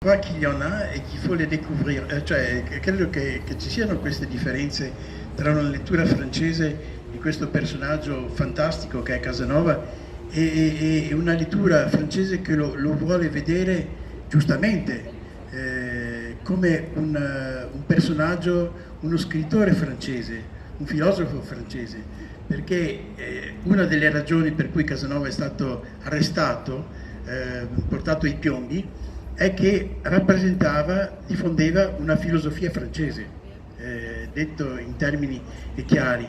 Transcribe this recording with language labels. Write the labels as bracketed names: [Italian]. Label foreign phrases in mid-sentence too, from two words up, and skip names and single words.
[French] crois qu'il y en a et qu'il faut les découvrir. [Italian] Cioè, credo che ci siano queste differenze tra una lettura francese di questo personaggio fantastico che è Casanova e una lettura francese che lo vuole vedere giustamente come un personaggio, uno scrittore francese, un filosofo francese, perché una delle ragioni per cui Casanova è stato arrestato, portato ai piombi, è che diffondeva una filosofia francese, detto in termini chiari.